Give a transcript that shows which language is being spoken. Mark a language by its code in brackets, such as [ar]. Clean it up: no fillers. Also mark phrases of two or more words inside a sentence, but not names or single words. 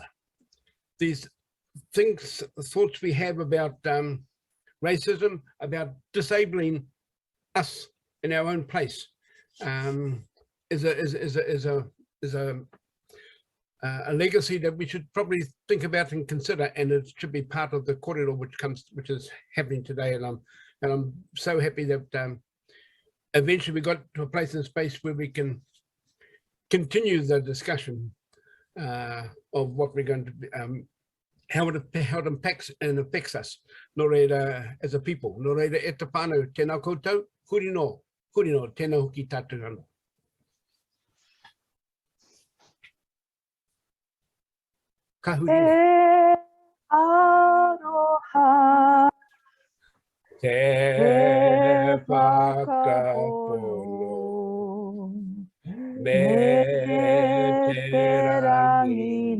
[en] These things, thoughts we have about racism, about disabling us in our own place, is a legacy that we should probably think about and consider, and it should be part of the kōrero which is happening today. And I'm so happy that eventually we got to a place in space where we can continue the discussion of what we're going to be, how it impacts and affects us. [mi] Nō reira [en] as a people. [mi] Nō reira e te whānau, tēnā koutou, huri no, tēnā hoki tātou anō. Te aroha, te whakapono, me te rangi